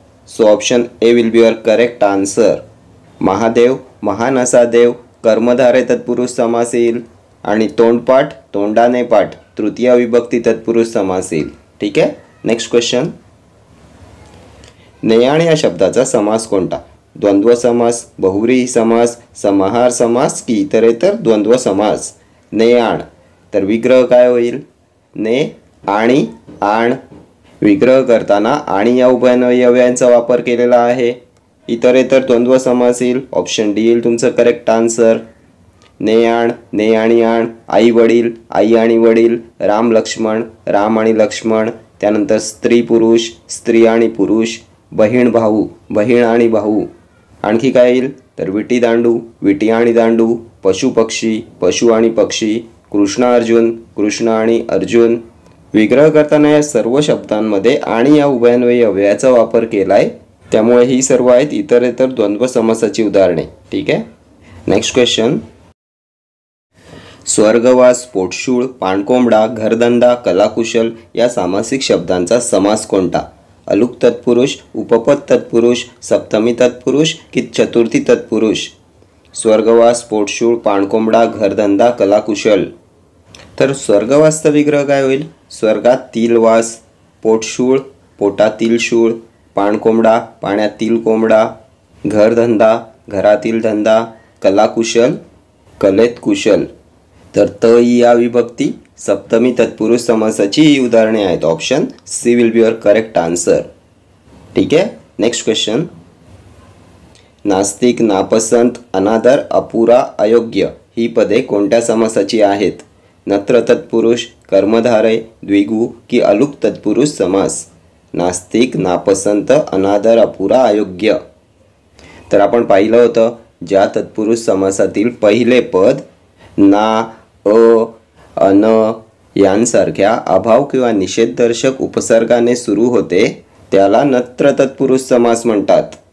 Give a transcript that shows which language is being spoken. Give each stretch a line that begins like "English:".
English: So option A will be your correct answer.
Marathi: Mahadev, महान असा देव कर्मधारय तत्पुरुष समास येईल आणि तोंडपाठ, तोंडाने पाठ तृतीय विभक्ती तत्पुरुष समास येईल. ठीक आहे.
English: Next question.
Marathi: नेयाण या शब्दाचा समास कोणता? द्वंद्व समास, बहुव्रीही समास, समाहार समास की इतरेतर द्वंद्व समास. नेयाण तर विग्रह काय होईल? ने आणि आण. विग्रह करताना आणि या उभयान्वयी अव्ययांचा वापर केलेला आहे. इतरेतर द्वंद्व समास येईल. ऑप्शन डी येईल तुमचं करेक्ट आन्सर. ने आण, ने आणि आण, आई वडील, आई आणि वडील, राम लक्ष्मण, राम आणि लक्ष्मण, त्यानंतर स्त्री पुरुष, स्त्री आणि पुरुष, बहीण भाऊ, बहीण आणि भाऊ. आणखी काय येईल? तर विटी दांडू, विटी आणि दांडू, पशु पक्षी, पशु आणि पक्षी, कृष्ण अर्जुन, कृष्ण आणि अर्जुन. विग्रह करताना या सर्व शब्दांमध्ये आणि या उभयान्वयी अव्ययाचा वापर केलाय. त्यामुळे ही सर्व आहेत इतरेतर द्वंद्व समासाची उदाहरणे. ठीक आहे.
English: Next question.
Marathi: स्वर्गवास, पोटशूळ, पाणकोंबडा, घरधंदा, कलाकुशल या सामासिक शब्दांचा समास कोणता? अलुक तत्पुरुष, उपपद तत्पुरुष, सप्तमी तत्पुरुष की चतुर्थी तत्पुरुष. स्वर्गवास, पोटशूळ, पाणकोंबडा, घरधंदा, कलाकुशल. तर स्वर्गवासचा विग्रह काय होईल? स्वर्गातील वास, पोटशूळ, पोटातील शूळ, पाणकोंबडा, पाण्यातील कोंबडा, घरधंदा, घरातील धंदा, कलाकुशल, कलेत कुशल. तर त ही या विभक्ती सप्तमी तत्पुरुष समासाची ही उदाहरणे आहेत.
English: Option C will be your correct answer.
Marathi: ठीक आहे.
English: Next question.
Marathi: नास्तिक, नापसंत, अनादर, अपुरा, अयोग्य ही पदे कोणत्या समासाची आहेत? नत्र तत्पुरुष, कर्मधारय, द्विगु की अलुक तत्पुरुष समास. नास्तिक, नापसंत, अनादर, अपुरा, अयोग्य. तर आपण पाहिलं होतं ज्या तत्पुरुष समासातील पहिले पद ना, अन यांसारख्या अभाव किंवा निषेधदर्शक उपसर्गाने सुरू होते त्याला नत्र तत्पुरुष समास म्हणतात.